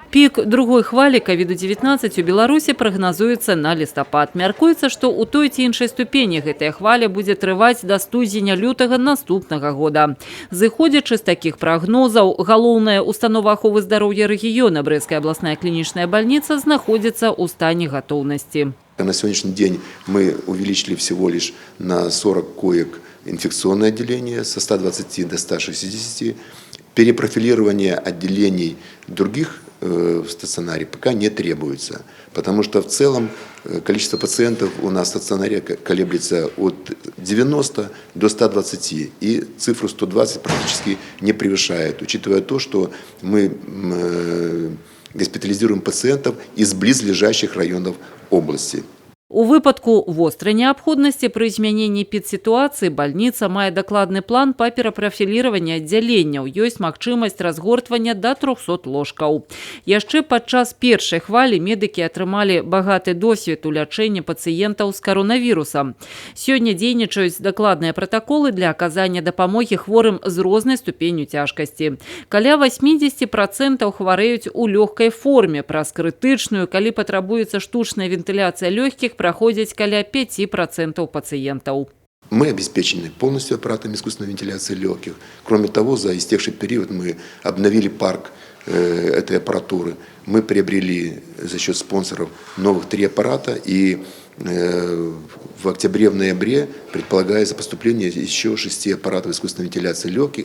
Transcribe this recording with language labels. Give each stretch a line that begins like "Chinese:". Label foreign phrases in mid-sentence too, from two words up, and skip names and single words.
Belarusian: Пік другой хвалі COVID-19 у Беларусі прагназуецца на лістапад. Мяркуецца, што ў той ці іншай ступені гэтая хваля будзе трываць да студзеня-лютага наступнага года. Зыходзячы з такіх прагнозаў, галоўная установа аховы здароўя рэгіёна Брестская абласная клінічная бальніца знаходзіцца ў стане гатоўнасці.
Russian: На сегодняшний день мы увеличили всего лишь на 40 коек инфекционное отделение со 120 до 160. Перепрофилирование отделений других в стационаре пока не требуется, потому что в целом количество пациентов у нас в стационаре колеблется от 90 до 120, и цифру 120 практически не превышает, учитывая то, что мы госпитализируем пациентов из близлежащих районов области.
Belarusian: У выпадку вострай неабходнасці пры змяненні підсітуацыі бальніца мае дакладны план па перапрафіліраванні аддзяленняў. Ёсць магчымасць разгортвання да 300 ложкаў. Яшчэ падчас першай хвалі медыкі атрымалі багаты досвед у лячэнні пацыентаў з каронавірусам. Сёння дзейнічаюць дакладныя пратаколы для аказання дапамогі хворым з рознай ступенню цяжкасці. Каля 80% хварэюць у лёгкай форме. Праз крытычную, калі патрабуецца штучная вентыляцыя лёгкіх, проходит каля 5% пациентов.
Russian: Мы обеспечены полностью аппаратами искусственной вентиляции легких. Кроме того, за истекший период мы обновили парк этой аппаратуры. Мы приобрели за счет спонсоров новых 3 аппарата, и в октябре, в ноябре предполагается поступление еще 6 аппаратов искусственной вентиляции легких.